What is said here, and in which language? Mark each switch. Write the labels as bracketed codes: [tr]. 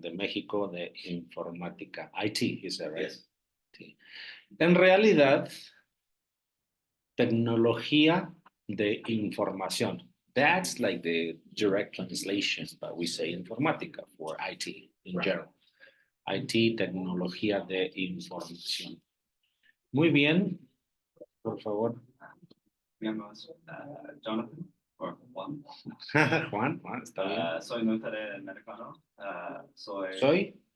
[es] De México de informática. [en] IT, is that right? Yes. IT. [es] En realidad, tecnología de información. [en] That's like the direct translation, but we say informática for IT in Right. general. [es] IT, tecnología de información. Muy bien. Por favor. Mi nombre es Jonathan, o Juan. Juan, está bien. Soy norteamericano. Soy.